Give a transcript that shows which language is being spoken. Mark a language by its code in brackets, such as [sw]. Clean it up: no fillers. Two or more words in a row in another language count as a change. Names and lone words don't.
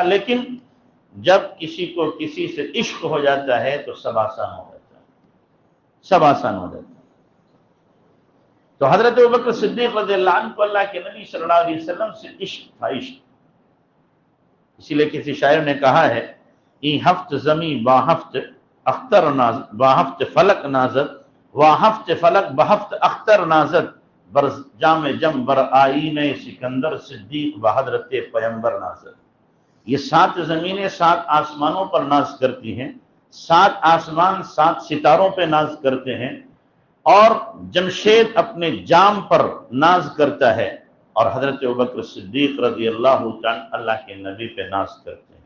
[ur] لیکن جب کسی کو کسی سے عشق ہو جاتا ہے تو سب آسان ہو جاتا ہے، سب آسان ہو جاتا ہے۔ تو حضرت ابوبکر صدیق [ar] رضی اللہ عنہ [ur] کو اللہ کے نبی [ar] صلی اللہ علیہ وسلم [ur] سے عشق تھا، عشق۔ اسی لیے کسی شاعر نے کہا ہے [fa] ای ہفت زمیں با ہفت اختر نازد، با ہفت فلک نازد، وا ہفت فلک بہفت اختر نازد، بر جام جم بر آئین سکندر صدیق بحضرت پیمبر نازد۔ [ur] یہ 7 زمینیں 7 آسمانوں پر ناز کرتی ہیں، 7 آسمان 7 ستاروں پہ ناز کرتے ہیں، اور جمشید اپنے جام پر ناز کرتا ہے، اور حضرت ابوبکر صدیق [ar] رضی اللہ عنہ [ur] اللہ کے نبی پہ ناز کرتے ہیں۔